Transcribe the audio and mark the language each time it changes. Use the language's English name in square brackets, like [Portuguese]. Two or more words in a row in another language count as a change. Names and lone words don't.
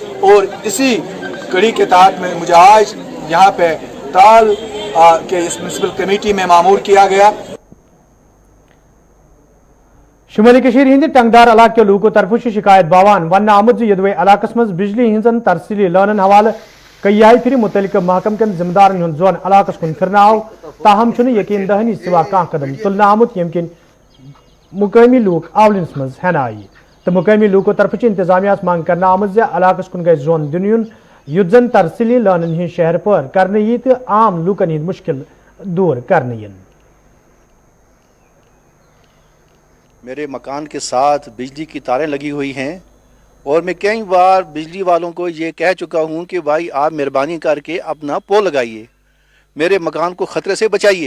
[Hindi] और इसी कड़ी के तहत में मुझे आज यहाँ पे ताल के इस [English] municipal committee [Hindi] में मामूर किया गया। [Kashmiri] शुमाली कशीर हिंद टंगदार इलाके लूको तरफ शिकायत बावान वन आमुत यदवे इलाकस मज बिजली हिंजन तरसीली लानन हवाले कई आय फिर मुतलिक महकम कन जिम्मेदारन हुंद जोन इलाकस कुन फिरनाव ताहम छुन यकीन दहनी सिवा कां कदम तुलना आमुत यमकिन मुकामी लूक आवलिनस मज हन आई तो मुकामी लूको तरफ इंतजामिया मांग करना आमुत इलाकस कुन गए जोन दुनियन युद्धन तरसीली लानन हिंद शहर पर करने यी तो आम लूकन हिंद मुश्किल दूर करने। [Hindi] मेरे मकान के साथ बिजली की तारें लगी हुई हैं और मैं कई बार बिजली वालों को ये कह चुका हूँ कि भाई आप मेहरबानी करके अपना पोल लगाइए, मेरे मकान को ख़तरे से बचाइए।